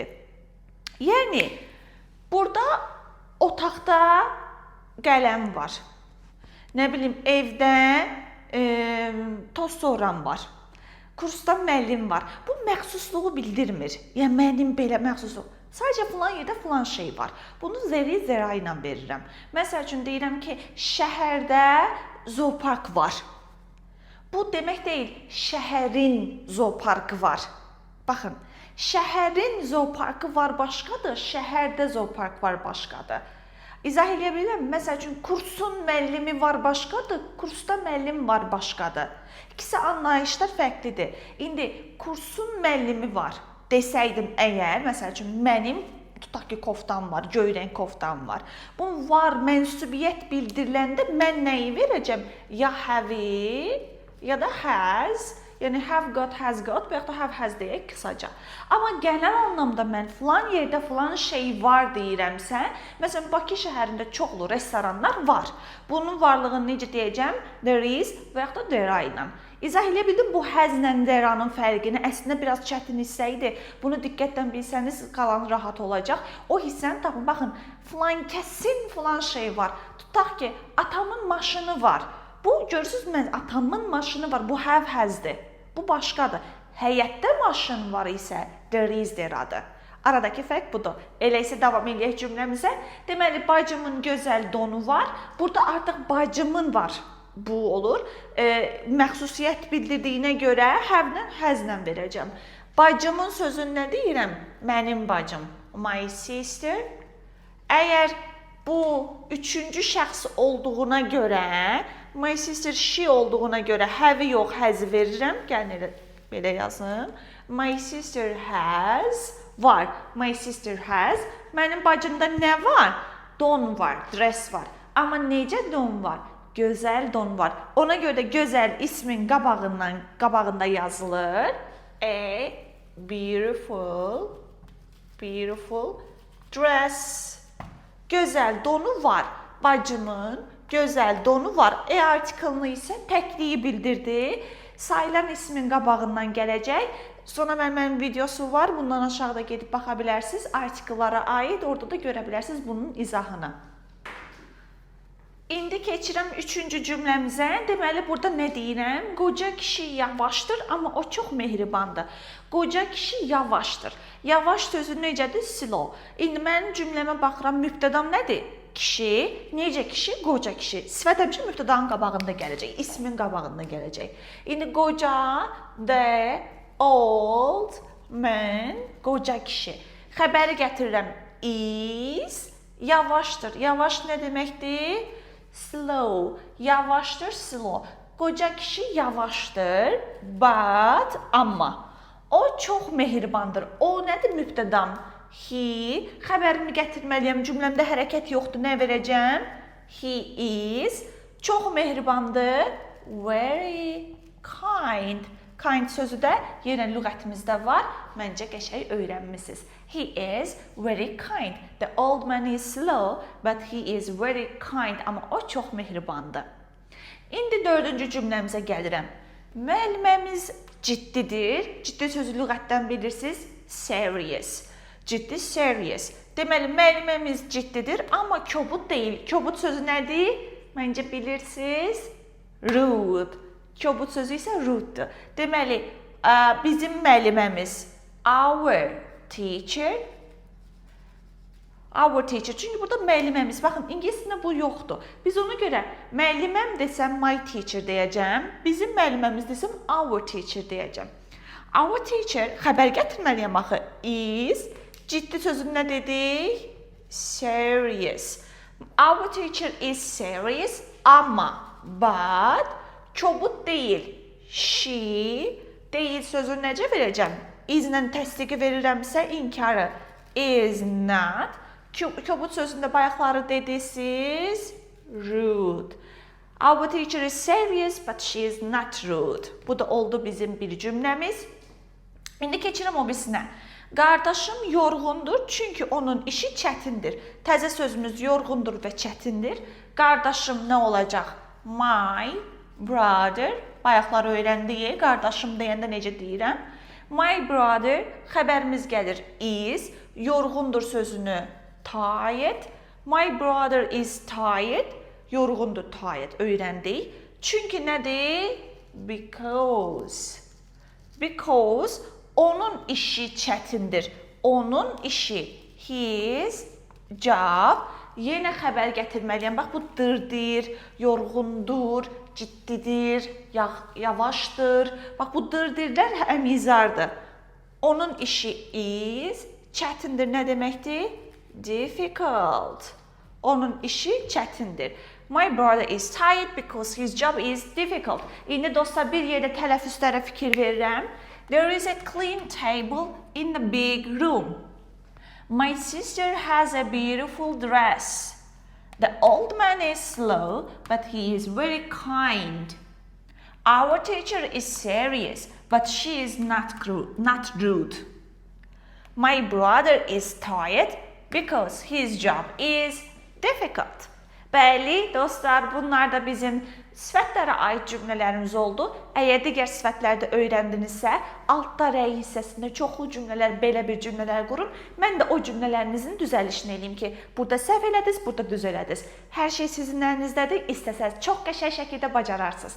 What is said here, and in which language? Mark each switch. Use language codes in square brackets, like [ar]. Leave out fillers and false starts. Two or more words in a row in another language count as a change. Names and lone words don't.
[az] Yəni, burada otaqda qələm var. Nə bilim, evdə tost soğuran var. Kursda müəllim var. Bu məxsusluğu bildirmir. Yəni, mənim belə məxsusluğu. Sadəcə filan yerdə filan şey var. Bunu [en] there is, there are [az] ilə verirəm. Məsəl üçün deyirəm ki, şəhərdə zoopark var. Bu demək deyil, şəhərin zooparkı var. Baxın, şəhərin zooparkı var başqadır, şəhərdə zoopark var başqadır. İzah edə bilirəm. Məsəl üçün, kursun müəllimi var başqadır, kursda müəllim var başqadır. İkisi anlayışlar fərqlidir. İndi kursun müəllimi var desəydim əgər, məsəl üçün, mənim tutaq ki, koftam var, göy rəng koftam var. Bu var, mənsubiyyət bildiriləndə mən nəyi verəcəm? Ya have-i, ya da has, yəni [en] have got, has got, [az] və yaxud da [en] have has [az] deyək qısaca. Amma gələn anlamda mən filan yerdə filan şey var deyirəmsə, məsələn, Bakı şəhərində çoxlu restoranlar var. Bunun varlığını necə deyəcəm? [en] There is [az] və yaxud da [en] there are [az] ilə. İzah edə bildim, bu həzlə there'nın fərqini əslində biraz çətin hissə idi. Bunu diqqətlə bilsəniz, qalan rahat olacaq. O hissəni tapın, baxın, filan kəsin filan şey var. Tutaq ki, atamın maşını var. Bu, görürsünüz, atamın maşını var, bu [en] have has'dir. [az] Bu başqadır. Həyətdə maşın var isə [en] there is, there are-dır. [az] Aradakı fərq budur. Elə isə davam edək cümləmizə. Deməli, bacımın gözəl donu var. Burada artıq bacımın var. Bu olur. Məxsusiyyət bildirdiyinə görə [en] have-lə, has-lə [az] verəcəm. Bacımın sözünü nə deyirəm? Mənim bacım. [en] My sister. [az] Əgər bu üçüncü şəxs olduğuna görə, [en] my sister she [az] olduğuna görə have-i yox, has-i verirəm. Gəlin belə yazım. [en] My sister has var. My sister has. [az] Mənim bacımda nə var? Don var, dress var. Amma necə don var? Gözəl don var. Ona görə də gözəl ismin qabağında yazılır. [en] A beautiful dress. [az] Gözəl donu var. Bacımın gözəl donu var. Article-ını isə təkliyi bildirdi. sayılan ismin qabağından gələcək. Sonra mənim videosu var. Bundan aşağıda gedib baxa bilərsiniz. Artikellara aid. Orada da görə bilərsiniz bunun izahını. İndi keçirəm 3-cü cümləmizə. Deməli, burada nə deyirəm? Qoca kişi yavaşdır, amma o çox mehribandır. Qoca kişi yavaşdır. Yavaş sözü necədir? Slow. İndi mənim cümləmə baxıram, mübtədam nədir? Kişi. Necə kişi? Qoca kişi. Sifət həmişə mübtədanın qabağında gələcək, ismin qabağında gələcək. İndi qoca, [en] the old man, [az] qoca kişi. Xəbəri gətirirəm. Is, yavaşdır. Yavaş nə deməkdir? Slow. Yavaşdır, slow. Qoca kişi yavaşdır, but, amma. O çox mehribandır. O nədir mübtədam? [en] He. [az] Xəbərimi gətirməliyəm. Cümləmdə hərəkət yoxdur. Nə verəcəm? [en] He is. [az] Çox mehribandır. [en] Very kind. [az] Kind sözü də yenə lüğətimizdə var. Məncə qəşəng öyrənmisiniz. [en] He is very kind. The old man is slow, but he is very kind. [az] Amma o çox mehribandır. İndi 4-cü cümləmizə gəlirəm. Müəlliməmiz ciddidir. Ciddi sözü lüğətdən bilirsiniz. [en] Serious. Ciddi, serious. [az] Deməli, müəlliməmiz ciddidir, amma kobud deyil. Kobud sözü nədir? Məncə bilirsiniz. Rude. Kobud sözü isə rude'dur. Deməli, bizim müəlliməmiz, [en] our teacher. [az] Çünki burada müəlliməmiz, baxın, ingiliscəsində bu yoxdur. Biz ona görə müəlliməm desəm [en] my teacher [az] deyəcəm, bizim müəlliməmiz desəm [en] our teacher [az] deyəcəm. [en] Our teacher, [az] xəbər gətirməliyəm axı, is, ciddi sözü nə dedik? [en] Serious. Our teacher is serious, amma, but, [az] kobud deyil. She, deyil sözü necə verəcəm? Is-lə təsdiqi verirəmsə inkarı. [en] Is not. [az] Kobud sözündə bayaqları dediniz. [en] Rude. Our teacher is serious, but she is not rude. [az] Bu da oldu bizim bir cümləmiz. İndi keçirəm o birisinə. Qardaşım yorğundur, çünki onun işi çətindir. Təzə sözümüz yorğundur və çətindir. Qardaşım nə olacaq? [en] My brother, [az] bayaqlar öyrəndik, qardaşım deyəndə necə deyirəm? [en] My brother, [az] xəbərimiz gəlir is, yorğundur sözünü tired. [en] My brother is tired, [az] yorğundur tired, öyrəndik. Çünki nədir? [en] Because. Because, [az] onun işi çətindir. Onun işi, [en] his job. [az] Yenə xəbər gətirməliyəm. Bax, bu dırdır, yorğundur, ciddidir, yavaşdır. Bax, bu dırdirlər əmizardır. Onun işi is, çətindir nə deməkdir? Difficult. Onun işi çətindir. [en] My brother is tired because his job is difficult. İndi dostlar, bir yerdə tələffüzlərə fikir verirəm. There is a clean table in the big room. My sister has a beautiful dress. The old man is slow, but he is very kind. Our teacher is serious, but she is not rude. My brother is tired because his job is difficult. [az] Bəli, dostlar, bunlar da bizim sifətlərə aid cümlələrimiz oldu. Əgər digər sifətlərdə öyrəndinizsə, altda rəy hissəsində çoxlu cümlələr, belə bir cümlələr qurun. Mən də o cümlələrinizin düzəlişini eləyim ki, burada səhv elədiniz, burada düz elədiniz. Hər şey sizin əlinizdədir, istəsəz çox qəşəng şəkildə bacararsınız.